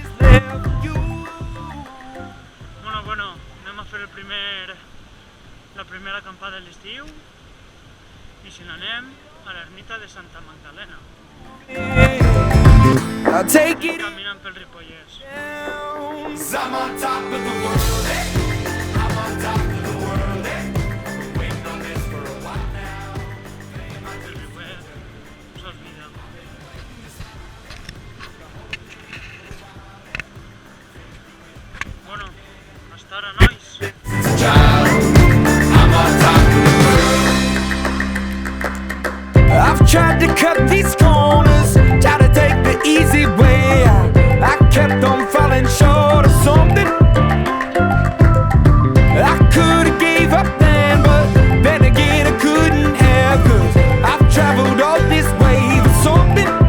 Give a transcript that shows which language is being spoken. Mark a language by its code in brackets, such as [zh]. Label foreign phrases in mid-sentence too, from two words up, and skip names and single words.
[ca] Bueno, anem a fer la primera acampada de l'estiu i si n'anem a l'ermita de Santa Magdalena, caminant pel Ripollès. [en] I'm on top of the world, eh? I'm on top of the world, eh? Been waiting on this for a while now. [ca] El Ripollès sos vida. Bueno, hasta ara, nois. [en] I'm on top of the world. I've tried to cut these corners, try to take the easy way. I kept on falling short of something. I could've gave up then, but then again I couldn't have, 'cause I've traveled all this way for something.